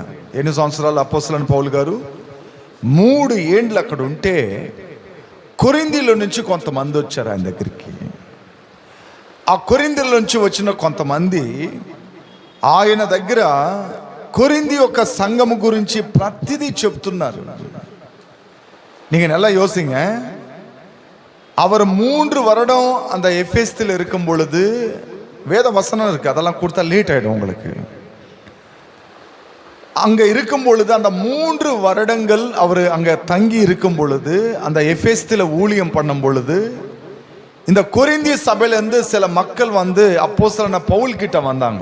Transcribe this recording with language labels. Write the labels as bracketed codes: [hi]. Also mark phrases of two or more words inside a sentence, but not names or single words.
[te] ఎన్ని సంవత్సరాలు అపోస్తలుడైన పౌలు గారు? 3 ఏండ్లు అక్కడ ఉంటే కొరింథీలో నుంచి కొంతమంది వచ్చారు ఆయన దగ్గరికి. ఆ కొరింథీలో నుంచి వచ్చిన కొంతమంది ఆయన దగ్గర కొరింథీ యొక్క సంఘము గురించి ప్రతిదీ చెప్తున్నారు. [ta] நீங்க நல்லா யோசிங்க. அவர் 3 வருடம் அந்த எஃபேசியில் இருக்கும் பொழுது வேத வசனம் இருக்கு, அதெல்லாம் கொடுத்தா லேட் ஆயிடும் உங்களுக்கு. அங்க இருக்கும் பொழுது அந்த 3 வருடங்கள் அவர் அங்க தங்கி இருக்கும் பொழுது, அந்த எஃபேசியில் ஊழியம் பண்ணும் பொழுது, இந்த கொரிந்திய சபையிலேருந்து சில மக்கள் வந்து அப்போஸ்தலனான பவுல் கிட்ட வந்தாங்க.